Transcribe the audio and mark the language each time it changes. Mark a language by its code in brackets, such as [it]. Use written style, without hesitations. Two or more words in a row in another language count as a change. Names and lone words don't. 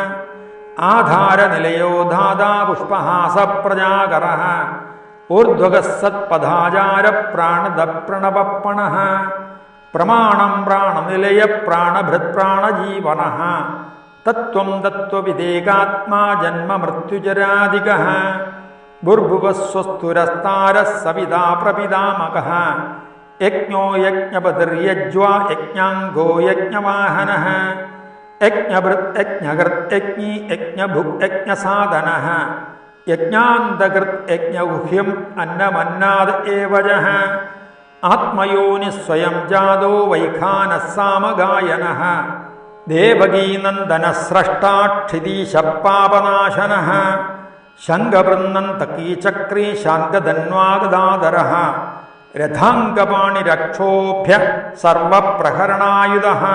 [sa] ആധാരനിലയോ ധാതാ പുഷ്പഹാസ പ്രജാകരഃ ഊർധ്വഗഃ സത്പഥാചാര പ്രാണദ പ്രണവപ്പണഃ പ്രമാണം പ്രാണനിലയ പ്രാണഭൃത് പ്രാണജീവനഃ തത്വം തത്വവിദേകാത്മാ ജന്മമൃത്യുജരാദികഃ ഭുർഭുവഃ സ്വസ്തുരസ്താരഃ സവിതാ പ്രപിതാമകഃ യജ്ഞോ യജ്ഞപതിർയജ്വാ യജ്ഞാംഗോ യജ്ഞവാഹനഃ यज्ञभृत् यज्ञकृत् यज्ञी यज्ञभुक् यज्ञसाधनः यज्ञान्तकृत् यज्ञगुह्यम् अन्नमन्नाद एवजः आत्मयोनिः स्वयं जादो वैखानः सामगायनः देवकीनन्दनः स्रष्टा क्षितीशः पापनाशनः शङ्खवृन्नन्तकीचक्री शार्ङ्गधन्वागदाधरः रथाङ्गपाणिरक्षोभ्य सर्वप्रहरणायुधः